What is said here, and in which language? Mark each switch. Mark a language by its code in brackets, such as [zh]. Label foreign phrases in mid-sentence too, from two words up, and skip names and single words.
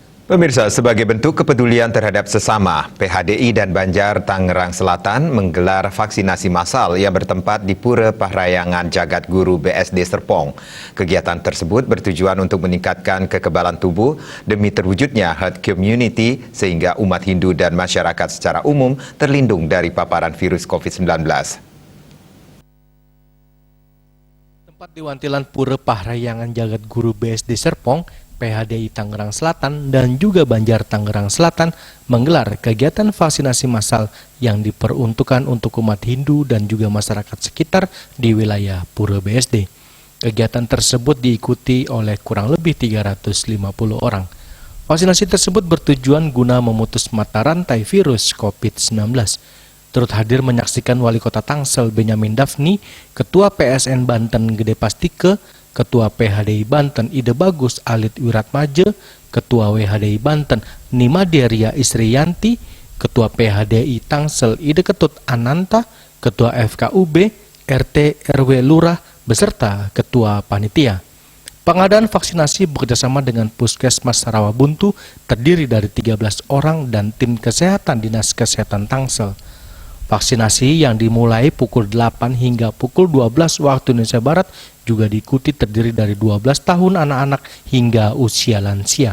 [id] Pemirsa, sebagai bentuk kepedulian terhadap sesama, PHDI dan Banjar Tangerang Selatan menggelar vaksinasi massal yang bertempat di Pura Parahyangan Jagat Guru BSD Serpong. Kegiatan tersebut bertujuan untuk meningkatkan kekebalan tubuh demi terwujudnya [en] herd immunity [id] sehingga umat Hindu dan masyarakat secara umum terlindung dari paparan virus COVID-19. Tempat di Wantilan Pura Parahyangan Jagat Guru BSD Serpong, PHDI Tangerang Selatan dan juga Banjar Tangerang Selatan menggelar kegiatan vaksinasi massal yang diperuntukkan untuk umat Hindu dan juga masyarakat sekitar di wilayah Pura BSD. Kegiatan tersebut diikuti oleh kurang lebih 350 orang. Vaksinasi tersebut bertujuan guna memutus mata rantai virus COVID-19. Turut hadir menyaksikan Wali Kota Tangsel Benyamin Daphni, Ketua PSN Banten Gede Pastike, Ketua PHDI Banten Ide Bagus Alit Wiratmaje, Ketua WHDI Banten Nima Deria Isriyanti, Ketua PHDI Tangsel Ide Ketut Ananta, Ketua FKUB, RT RW Lurah, beserta Ketua Panitia. Pengadaan vaksinasi bekerjasama dengan Puskesmas Rawabuntu terdiri dari 13 orang dan tim kesehatan Dinas Kesehatan Tangsel. Vaksinasi yang dimulai pukul 8 hingga pukul 12 waktu Indonesia Barat juga diikuti terdiri dari 12 tahun anak-anak hingga usia lansia.